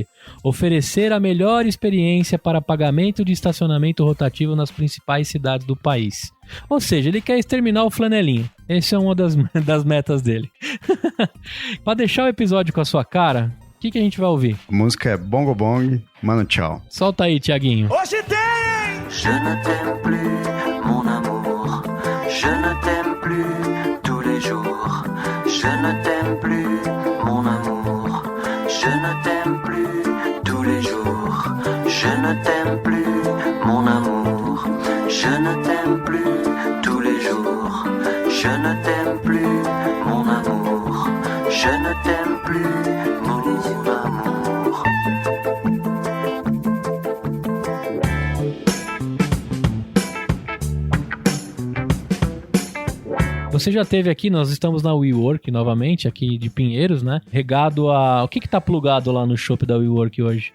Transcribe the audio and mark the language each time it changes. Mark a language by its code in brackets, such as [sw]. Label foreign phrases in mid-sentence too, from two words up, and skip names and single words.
[pt] Oferecer a melhor experiência para pagamento de estacionamento rotativo nas principais cidades do país. Ou seja, ele quer exterminar o flanelinho. Essa é uma das metas dele. Para deixar o episódio com a sua cara, o que a gente vai ouvir? A música é Bongo Bong, Mano Tchau. Solta aí, Thiaguinho. Hoje tem! [fr] Je ne t'aime plus, mon amour. Je ne t'aime plus tous les jours. Je ne t'aime plus, mon amour. Je ne t'aime plus tous les jours. Je ne t'aime plus, mon amour. Je ne t'aime plus tous les jours. Je ne t'aime plus, mon amour. Je ne t'aime plus, mon amour. [pt] Você já esteve aqui, nós estamos na WeWork novamente, aqui de Pinheiros, né? Regado a... O que tá plugado lá no shopping da WeWork hoje?